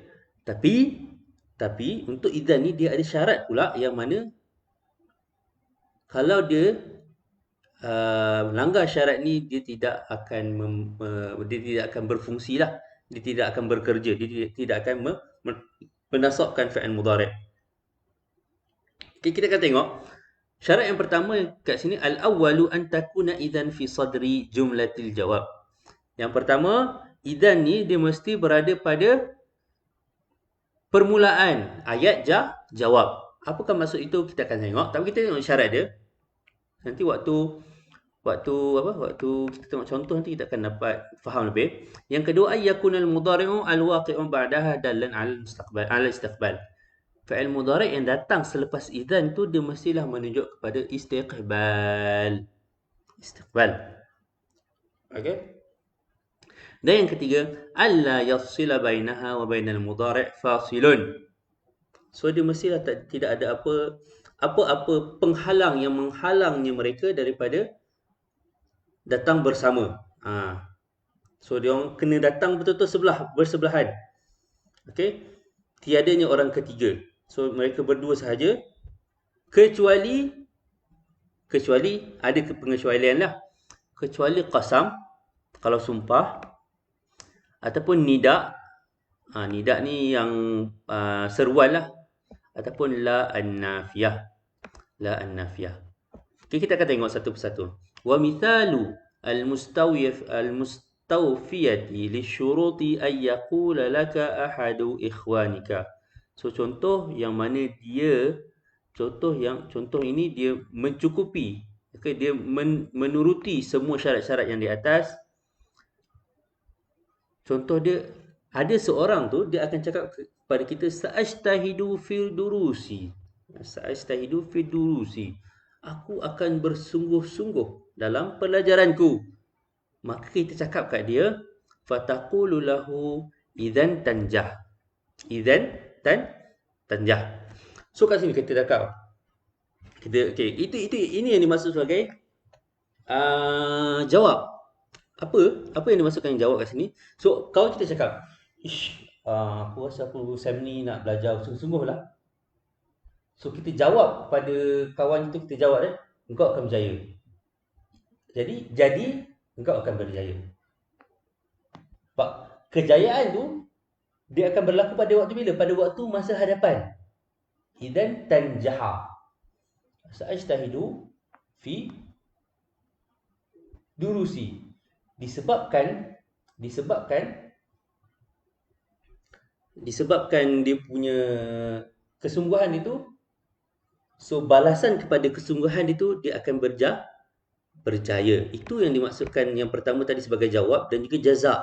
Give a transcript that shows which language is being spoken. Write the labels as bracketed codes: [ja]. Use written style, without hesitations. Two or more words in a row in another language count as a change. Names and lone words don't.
[ms] Tapi untuk idzan ni dia ada syarat pula yang mana kalau dia langgar syarat ni dia tidak akan berfungsi lah. Dia tidak akan bekerja. Dia tidak akan menasabkan [ar] فعل مضارع'. [ms] Okay, kita akan tengok syarat yang pertama kat sini, [ar] الأول أن تكون إذن في صدر جملة الجواب. [ms] Yang pertama, idzan ni dia mesti berada pada permulaan ayat jawab. Apakah maksud itu kita akan tengok. Tapi kita tengok syarat dia. Nanti waktu kita tengok contoh nanti kita akan dapat faham lebih. Yang kedua, [ar] أن يكون المضارع الواقع بعدها دالا على استقبال. فعل مضارع' [ms] yang datang selepas idzan tu dia mestilah menunjuk kepada istiqbal. Istiqbal. Okey. Dan yang ketiga, [ar] ألا يفصل بينها وبين المضارع فاصل. [ms] So dia mestilah tidak ada apa-apa penghalang yang menghalangnya mereka daripada datang bersama. So dia orang kena datang betul-betul bersebelahan. Okey. Tiadanya orang ketiga. So mereka berdua sahaja, kecuali ada pengecualian lah. Kecuali qasam kalau sumpah, ataupun nida. Nida ni yang seruan lah, ataupun [ar] لا النافية. لا النافية. [ms] Okay, kita akan tengok satu persatu. [ar] ومثال المستوفية للشروط أن يقول لك أحد إخوانك. [ms] So contoh yang mana dia contoh ini dia mencukupi, okay, dia menuruti semua syarat-syarat yang di atas. Contoh dia, ada seorang tu dia akan cakap kepada kita [ar] سأجتهد في الدروس. سأجتهد في الدروس. [ms] Aku akan bersungguh-sungguh dalam pelajaranku. Maka kita cakap kat dia, [ar] فتقول له إذن تنجح. إذن تنجح. [ms] So kat sini kita cakap, ini yang dimaksud sebagai jawab. Apa yang dimaksudkan jawab kat sini? So kalau kita cakap, aku rasa aku Sam ni nak belajar sungguh-sungguh lah. So kita jawab pada kawan itu, kita jawab engkau akan berjaya. Jadi engkau akan berjaya. Sebab kejayaan tu dia akan berlaku pada waktu bila? Pada waktu masa hadapan. [ar] إذن تنجح سأجتهد في دروسي. [ms] Disebabkan dia punya kesungguhan itu, so balasan kepada kesungguhan itu dia akan berjaya. Itu yang dimaksudkan yang pertama tadi sebagai jawab dan juga jaza.